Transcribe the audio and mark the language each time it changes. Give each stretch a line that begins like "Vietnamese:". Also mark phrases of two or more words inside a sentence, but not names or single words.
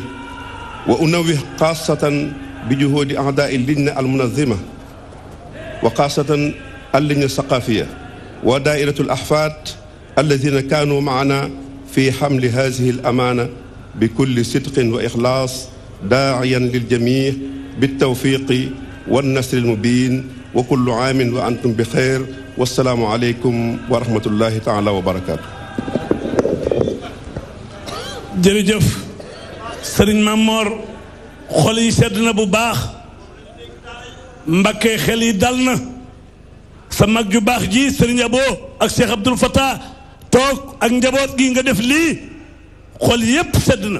Arabic: وأنوه خاصة بجهود أعداء اللجنة المنظمة وخاصة اللجنة الثقافية ودائرة الأحفاد الذين كانوا معنا في حمل هذه الأمانة بكل صدق وإخلاص، داعيا للجميع بالتوفيق والنصر المبين، وكل عام وأنتم بخير، والسلام عليكم ورحمة الله تعالى وبركاته.
Wolof: jërëjëf sëriñ Mamor xol yi sedd na bu baax, Mbakke xel yi dal na, sa mag ju baax ji sëriñ Abo ak Cheikh Abdoul Fattah toog ak njaboot gi nga def lii, xol yépp sedd na.